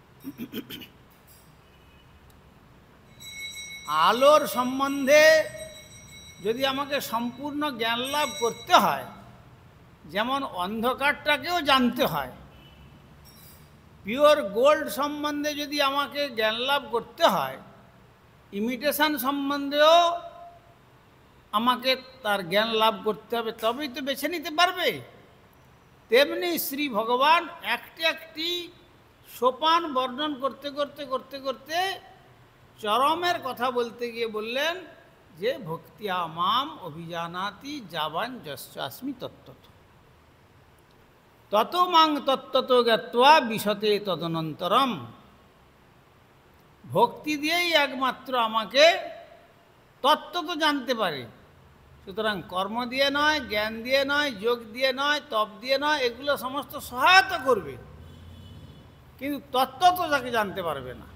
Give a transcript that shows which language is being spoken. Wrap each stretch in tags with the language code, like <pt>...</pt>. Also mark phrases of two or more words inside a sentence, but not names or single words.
<bn>আলোর সম্বন্ধে যদি আমাকে সম্পূর্ণ জ্ঞান লাভ করতে হয়, যেমন অন্ধকারটাকেও জানতে হয়,</bn> <en>pure gold</en> <bn>সম্বন্ধে যদি আমাকে জ্ঞান লাভ করতে হয়, ইমিটেশন সম্বন্ধেও আমাকে তার জ্ঞান লাভ করতে হবে, তবেই তো বেছে নিতে পারবে। তেমনি শ্রী ভগবান একটি একটি সোপান বর্ণন করতে করতে করতে করতে চরমের কথা বলতে গিয়ে বললেন যে</bn> <sa>ভক্তিয়া মাম অভিজানাতি যাবান যশ্চাস্মি তত্ত্বত তত মাং তত্ত্বত জ্ঞাত্বা বিশতে তদনন্তরম।</sa> <bn>ভক্তি দিয়েই একমাত্র আমাকে তত্ত্ব তো জানতে পারে। সুতরাং কর্ম দিয়ে নয়, জ্ঞান দিয়ে নয়, যোগ দিয়ে নয়, তপ দিয়ে নয়, এগুলো সমস্ত সহায়তা করবে, কিন্তু তত্ত্ব তো তাকে জানতে পারবে না।</bn>